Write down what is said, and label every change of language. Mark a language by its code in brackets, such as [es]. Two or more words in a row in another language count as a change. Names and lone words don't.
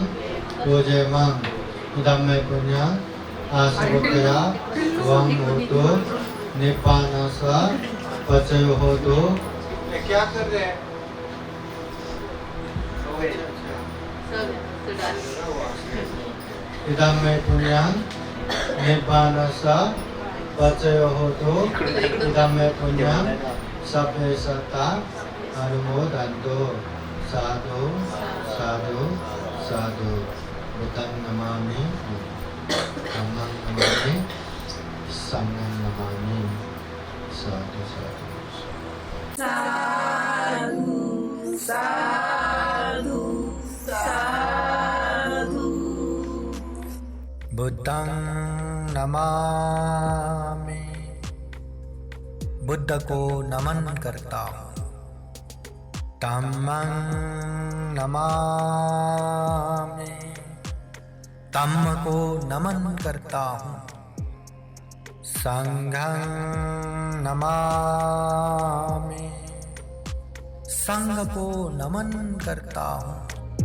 [pi] पूजेमं इदं मे पुण्यं आसुक्तया वं होतु निप्पानस्य पचयो होतु। [hi] क्या कर रहे हैं? [pi] इदं मे पुण्यं निप्पानस्य पचयो होतु इदं मे पुण्यं सभ्ये सत्ता अनुमोदन्तु। साधु साधु साधु। बुद्धं नमामि धम्मं नमामि संघं नमामि। साधु साधु साधु साधु साधु। बुद्धं नमामि [hi] बुद्ध को नमन करता हूँ। [pi] धम्मं नमामि [hi] धम्म को नमन करता हूँ। [pi] संघं नमामि [hi] संघ को नमन करता हूँ।